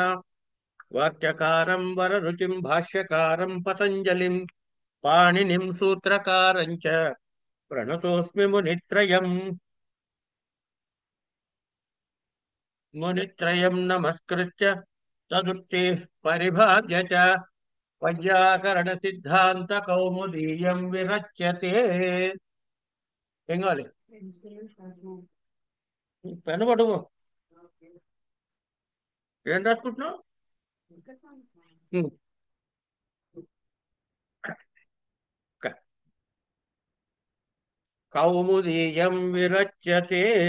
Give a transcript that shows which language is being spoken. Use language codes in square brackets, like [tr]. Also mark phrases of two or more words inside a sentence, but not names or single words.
[sa] वाक्यकारं वररुचिं भाष्यकारं पतञ्जलिं पाणिनिं सूत्रकारं च प्रणतोऽस्मि मुनित्रयम्. मुनित्रयं नमस्कृत्य तदुक्तिः परिभाव्य च वैयाकरणसिद्धान्तकौमुदीयं विरच्यते. [te] ఏం కావాలి? పెన్ను పట్టుకో. ఏం రాసుకుంటున్నావు? ఉమ్, క- [sa] కౌముదీయం విరచ్యతే.